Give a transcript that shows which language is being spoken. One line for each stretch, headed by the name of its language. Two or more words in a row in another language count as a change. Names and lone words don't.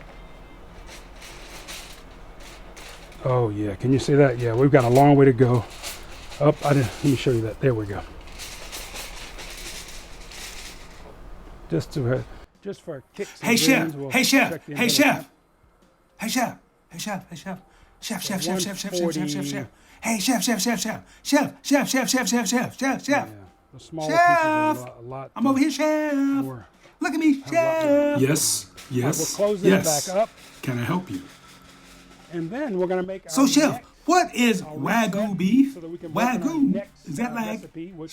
English: Oh yeah, can you see that? Yeah, we've got a long way to go. Let me show you that. There we go. Just for kicks and Hey chef, grins, we'll hey chef, check the hey inventory. chef, hey chef, hey chef, hey chef, chef, chef, chef, chef, chef, chef, chef, chef, chef. Hey chef, chef, chef, chef, chef, chef, chef, chef, chef, chef, chef, chef. Yeah, the smaller Chef! pieces are a lot. I'm over here, chef. more. Look at me, chef. Yes, yes, We're closing it back up, Can I help you? and then we're going to make So our chef, next what is I'll Wagyu reset beef? so that we can work on our Wagyu? next, Is that like recipe, which